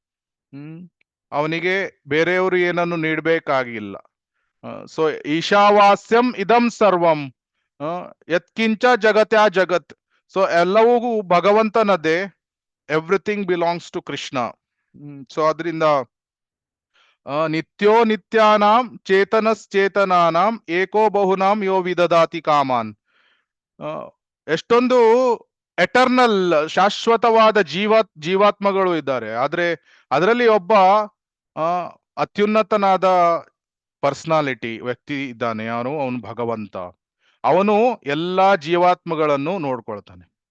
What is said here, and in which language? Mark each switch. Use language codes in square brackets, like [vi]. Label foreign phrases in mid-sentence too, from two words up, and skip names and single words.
[kn] ಅವನಿಗೆ ಬೇರೆಯವರು ಏನನ್ನು ನೀಡಬೇಕಾಗಿಲ್ಲ. [sa] ಸೊ ಈಶಾವಾಸ್ಯಂ ಇದಂ ಸರ್ವಂ ಯತ್ಕಿಂಚ ಜಗತ್ಯಾ ಜಗತ್. [kn] ಸೊ ಎಲ್ಲವೂ ಭಗವಂತನದೇ. [en] everything belongs to Krishna. [sa] ಸೊ ಅದರಿಂದ ನಿತ್ಯೋ ನಿತ್ಯಾನಾಂ ಚೇತನಶ್ಚೇತನಾನಾಂ ಏಕೋ ಬಹುನಾಂ ಯೋ ವಿದದಾತಿ ಕಾಮಾನ್. [kn] ಎಷ್ಟೊಂದು ಎಟರ್ನಲ್, ಶಾಶ್ವತವಾದ ಜೀವಾತ್ಮಗಳು ಇದ್ದಾರೆ. ಆದ್ರೆ ಅದರಲ್ಲಿ ಒಬ್ಬ ಅತ್ಯುನ್ನತನಾದ ಪರ್ಸನಾಲಿಟಿ, ವ್ಯಕ್ತಿ ಇದ್ದಾನೆ. ಯಾರು? ಅವನು ಭಗವಂತ. ಅವನು ಎಲ್ಲಾ ಜೀವಾತ್ಮಗಳನ್ನು ನೋಡ್ಕೊಳ್ತಾನೆ.